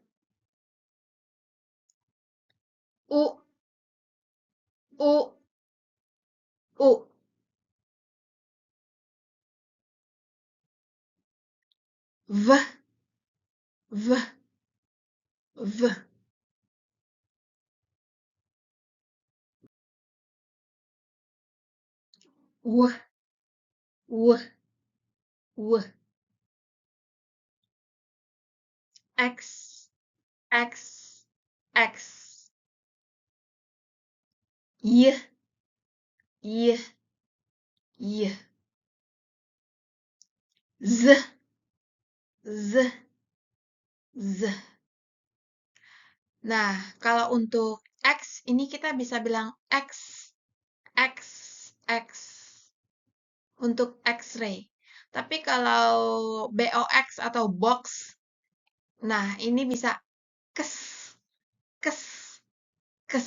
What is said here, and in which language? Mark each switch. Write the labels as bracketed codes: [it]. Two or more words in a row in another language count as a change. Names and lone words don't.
[id] U, U, U. V, V, V. W, W, W. X, X, X. Y, Y, Y. Z, Z, Z. Nah, kalau untuk X, ini kita bisa bilang X, X, X. Untuk X-ray. Tapi kalau BOX atau box, nah ini bisa kes, kes, kes.